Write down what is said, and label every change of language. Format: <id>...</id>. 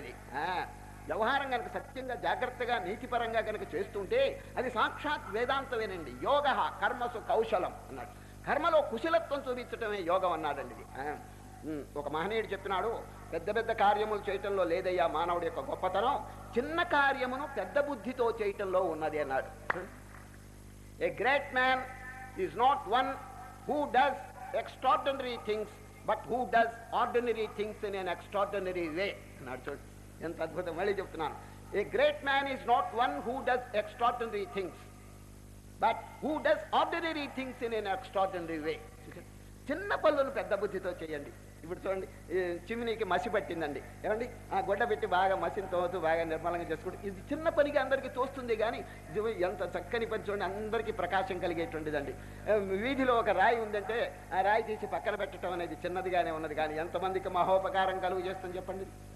<te>ఇది వ్యవహారం కనుక సత్యంగా జాగ్రత్తగా నీతిపరంగా కనుక చేస్తుంటే అది సాక్షాత్ వేదాంతమేనండి.</te> <sa>యోగ కర్మసు కౌశలం</sa> <te>అన్నాడు. కర్మలో కుశలత్వం చూపించటమే యోగం అన్నాడండి ఇది. ఒక మహనీయుడు చెప్పినాడు, పెద్ద పెద్ద కార్యములు చేయటంలో లేదయ్యా మానవుడి యొక్క గొప్పతనం, చిన్న కార్యమును పెద్ద బుద్ధితో చేయటంలో ఉన్నది అన్నాడు.</te> <en>a great man is not one who does extraordinary things but who does ordinary things in an extraordinary way</en> <te>అన్నాడు. చూడు ఎంత అద్భుతం. మళ్ళీ చెప్తున్నాను,</te> <en>A great man is not one who does extraordinary things but who does ordinary things in an extraordinary way.</en> <te>చిన్న పనులను పెద్ద బుద్ధితో చేయండి. ఇప్పుడు చూడండి, చిమ్నీకి మసి పట్టిందండి, ఏమండి ఆ గొడ్డ పెట్టి బాగా మసిని తోతూ బాగా నిర్మలంగా చేసుకుంటే ఇది చిన్న పనికి అందరికీ తోస్తుంది. కానీ ఇది ఎంత చక్కని పని చూడండి, అందరికీ ప్రకాశం కలిగేటువంటిదండి. వీధిలో ఒక రాయి ఉందంటే ఆ రాయి తీసి పక్కన పెట్టడం అనేది చిన్నదిగానే ఉన్నది, కానీ ఎంతమందికి మహోపకారం కలుగు చేస్తుంది చెప్పండి.</te>